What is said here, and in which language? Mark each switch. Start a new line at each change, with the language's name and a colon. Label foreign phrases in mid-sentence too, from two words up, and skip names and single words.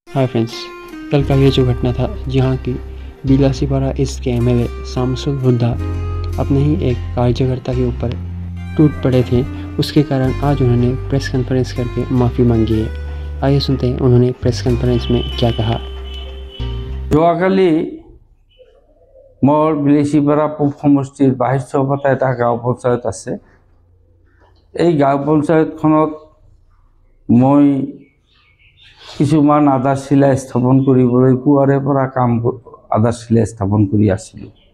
Hindi: हाय फ्रेंड्स, कल का ये जो घटना था जहाँ की बिलासीपारा ईस्ट के एमएलए शामसुल हुड्डा अपने ही एक कार्यकर्ता के ऊपर टूट पड़े थे, उसके कारण आज उन्होंने
English: press conference
Hindi: करके माफ़ी मांगी है। आइए सुनते हैं उन्होंने
English: press conference
Hindi: में क्या कहा।
Assamese: যোৱাকালি মোৰ বিলেচিপাৰা পূব সমষ্টিৰ 22 পাতা এটা গাঁও পঞ্চায়ত আছে। এই গাঁও পঞ্চায়তখনত মই কিছুমান আধাৰশিলা স্থাপন কৰিবলৈ পুৱাৰে পৰা কাম আধাৰশিলা স্থাপন কৰি আছিলোঁ।